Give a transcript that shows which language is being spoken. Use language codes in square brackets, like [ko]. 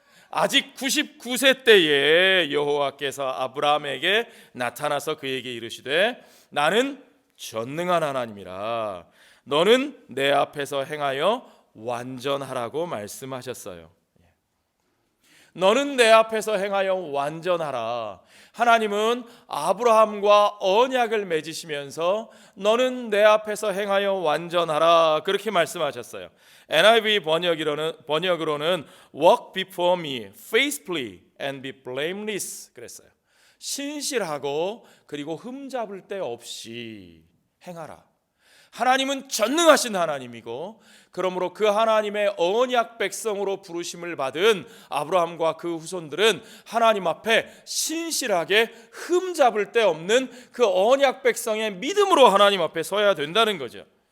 [ko] 아직 99세 때에 여호와께서 아브라함에게 나타나서 그에게 이르시되 나는 전능한 하나님이라 너는 내 앞에서 행하여 완전하라고 말씀하셨어요. 너는 내 앞에서 행하여 완전하라. 하나님은 아브라함과 언약을 맺으시면서 너는 내 앞에서 행하여 완전하라 그렇게 말씀하셨어요. [en] NIV [ko] 번역으로는 [en] walk before me faithfully and be blameless [ko] 그랬어요. 신실하고 그리고 흠잡을 데 없이 행하라. 하나님은 전능하신 하나님이고 그러므로 그 하나님의 언약 백성으로 부르심을 받은 아브라함과 그 후손들은 하나님 앞에 신실하게 흠잡을 데 없는 그 언약 백성의 믿음으로 하나님 앞에 서야 된다는 거죠.